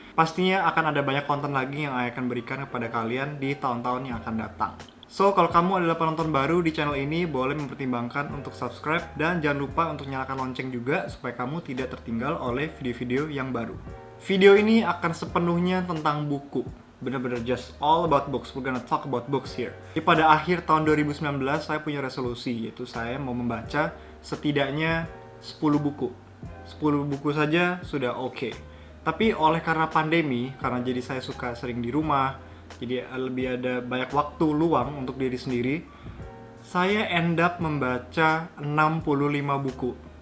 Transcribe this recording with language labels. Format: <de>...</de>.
<id>Pastinya akan ada banyak konten lagi yang I akan berikan kepada kalian di tahun-tahun yang akan datang. So, kalau kamu adalah penonton baru di channel ini, boleh mempertimbangkan untuk subscribe dan jangan lupa untuk nyalakan lonceng juga supaya kamu tidak tertinggal oleh video-video yang baru. Video ini akan sepenuhnya tentang buku.</id> <en>Bener-bener just all about books. We're gonna talk about books here.</en> <id>Jadi pada akhir tahun 2019, saya punya resolusi, yaitu saya mau membaca setidaknya 10 buku. 10 buku saja sudah oke. Tapi karena pandemi, karena jadi saya suka sering di rumah, jadi lebih ada banyak waktu luang untuk diri sendiri, saya end up membaca 65 buku.</id>